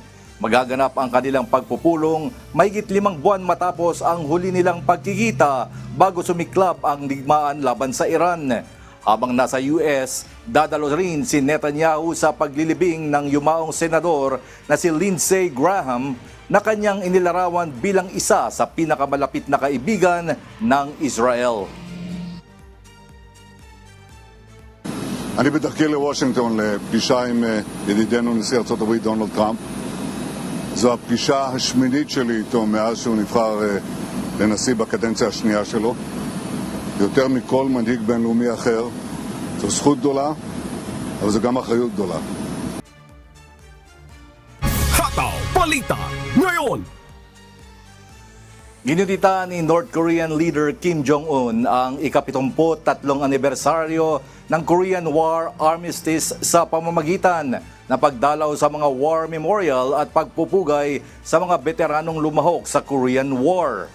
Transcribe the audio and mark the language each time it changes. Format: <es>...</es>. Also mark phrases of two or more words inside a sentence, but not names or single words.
<tl>Magaganap ang kanilang pagpupulong mahigit 5 buwan matapos ang huli nilang pagkikita bago sumiklab ang digmaan laban sa Iran. Habang nasa US, dadalo rin si Netanyahu sa paglilibing ng yumaong senador na si Lindsey Graham na kanyang inilarawan bilang isa sa pinakamalapit na kaibigan ng Israel.</tl> <he>אני בדרכי לוושינגטון לפגישה עם ידידנו נשיא ארצות הברית דונלד טראמפ. זו הפגישה השמינית שלי איתו מאז שהוא נבחר לנשיא בקדנציה השנייה שלו. יותר מכל מנהיג בינלאומי אחר. זו זכות גדולה, אבל זו גם אחריות גדולה.</he> <tl>Hataw Balita ngayon. Ginunita ni North Korean leader Kim Jong-un ang ika-73 anibersaryo ng Korean War Armistice sa pamamagitan ng pagdalaw sa mga</tl> <en>war memorial</en> <tl>at pagpupugay sa mga veteranong lumahok sa Korean War.</tl>